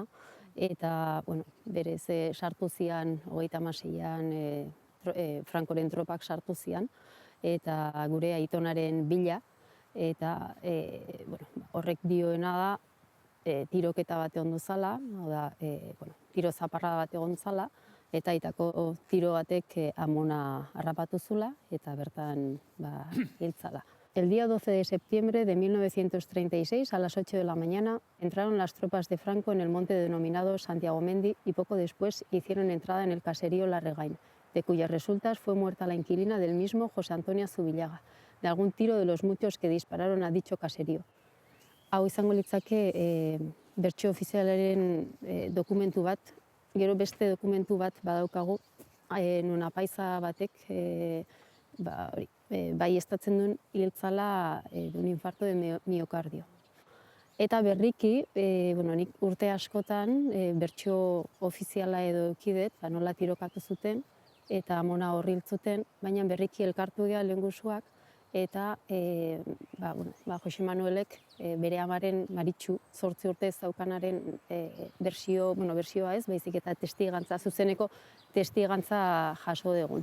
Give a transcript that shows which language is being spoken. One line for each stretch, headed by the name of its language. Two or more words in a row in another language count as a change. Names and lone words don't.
Basque: Eta berez sartu zian 36an Frankoren tropak sartu zian, eta gure aitonaren bila, eta horrek dioena da tiroketa bat egon duzala, tiro zaparra bat egon zala, eta aitako tiro batek amona harrapatu zula, eta bertan hiltzala.
Spanish: El día 12 de septiembre de 1936, a las 8 de la mañana, entraron las tropas de Franco en el monte denominado Santiago Mendi y poco después hicieron entrada en el caserío Larregain, de cuyas resultas fue muerta la inquilina del mismo José Antonio Zubillaga, de algún tiro de los muchos que dispararon a dicho caserío.
Basque: hau izango litzake bertsio ofizialaren dokumentu bat, gero beste dokumentu bat badaukagu, non apaiza batek baieztatzen duen hiltzala
Spanish: un infarto de miocardio.
Basque: Eta berriki, nik urte askotan bertsio ofiziala edo eukidet, nola tirokatu zuten, eta amona horri hiltzuten, baina berriki elkartu gea lehengusuak, eta Jose Manuelek bere amaren Maritxu 8 urte ez daukanaren bertsioa ez, baizik eta testigantza, zuzeneko testigantza jaso dugun.